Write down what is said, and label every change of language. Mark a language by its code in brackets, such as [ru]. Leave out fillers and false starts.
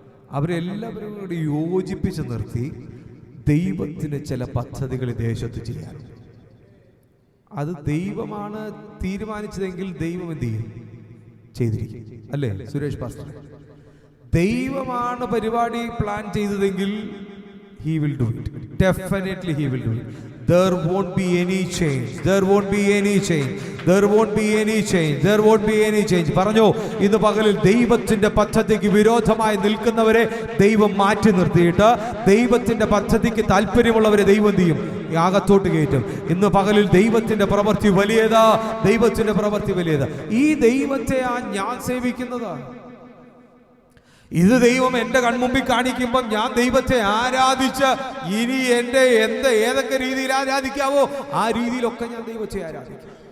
[ml] അവരെല്ലാവരും കൂടി യോജിപ്പിച്ച് നിർത്തി ദൈവത്തിന് ചില പദ്ധതികൾ ദേശത്ത് ചെയ്യാറുണ്ട്. അത് ദൈവമാണ് തീരുമാനിച്ചതെങ്കിൽ ദൈവം എന്ത് ചെയ്യും? ചെയ്തിരിക്കും. അല്ലേ സുരേഷ് പാസ്റ്റർ? ദൈവമാണ് പരിപാടി plan ചെയ്തതെങ്കിൽ [en] he will do it. Definitely he will do it. There won't be any change. There won't be any change. There won't be any change. There won't be any change. [ml] പറഞ്ഞു, ഇന്ന് പകലിൽ ദൈവത്തിന്റെ പദ്ധതിക്ക് വിരോധമായി നിൽക്കുന്നവരെ ദൈവം മാറ്റി നിർത്തിയിട്ട് ദൈവത്തിന്റെ പദ്ധതിക്ക് താല്പര്യമുള്ളവരെ ദൈവം ചെയ്യും, യാഗത്തോട്ട് കയറ്റും. ഇന്ന് പകലിൽ ദൈവത്തിന്റെ പ്രവൃത്തി വലിയതാ, ദൈവത്തിന്റെ പ്രവൃത്തി വലിയതാ. ഈ ദൈവത്തെ ഞാൻ സേവിക്കുന്നതാണ്. ഇത് ദൈവം എൻ്റെ കൺമുമ്പിൽ കാണിക്കുമ്പം ഞാൻ ദൈവത്തെ ആരാധിച്ച് ഇനി എൻ്റെ ഏതൊക്കെ രീതിയിൽ ആരാധിക്കാവോ ആ രീതിയിലൊക്കെ ഞാൻ ദൈവത്തെ ആരാധിക്കും.